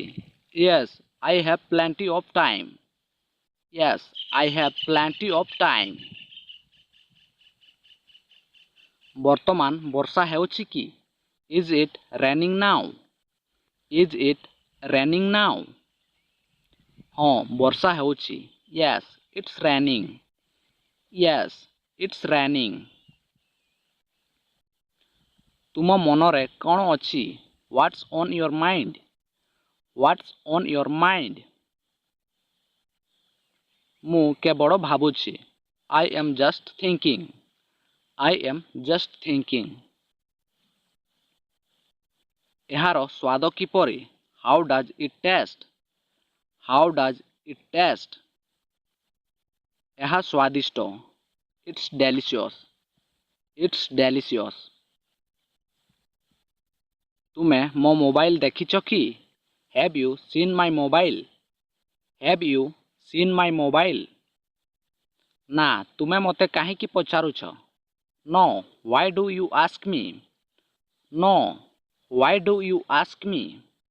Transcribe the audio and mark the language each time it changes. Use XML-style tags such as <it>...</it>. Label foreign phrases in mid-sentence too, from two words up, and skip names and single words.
<en>Yes, I have plenty of time. Yes, I have plenty of time.</en> <or>ବର୍ତ୍ତମାନ ବର୍ଷା ହେଉଛି କି?</or> <en>Is it raining now? Is it raining now?</en> <or>ହଁ, ବର୍ଷା ହେଉଛି.</or> <en>Yes, it's raining. Yes, it's raining.</en> <or>ତୁମ ମନରେ କ'ଣ ଅଛି?</or> <en>What's on your mind? What's on your mind?</en> <or>ମୁଁ କେବଳ ଭାବୁଛି.</or> <en>I am just thinking. I am just thinking.</en> <or>ଏହାର ସ୍ୱାଦ କିପରି?</or> <en>How does it taste? How does it taste?</en> <or>ଏହା ସ୍ୱାଦିଷ୍ଟ.</or> <en>It's delicious. It's delicious.</en> <or>ତୁମେ ମୋ ମୋବାଇଲ ଦେଖିଛ କି?</or> <en>Have you seen my mobile? Have you seen my mobile?</en> <or>ନା, ତୁମେ ମୋତେ କାହିଁକି ପଚାରୁଛ?</or> <en>No, why do you ask me? No, why do you ask me?</en>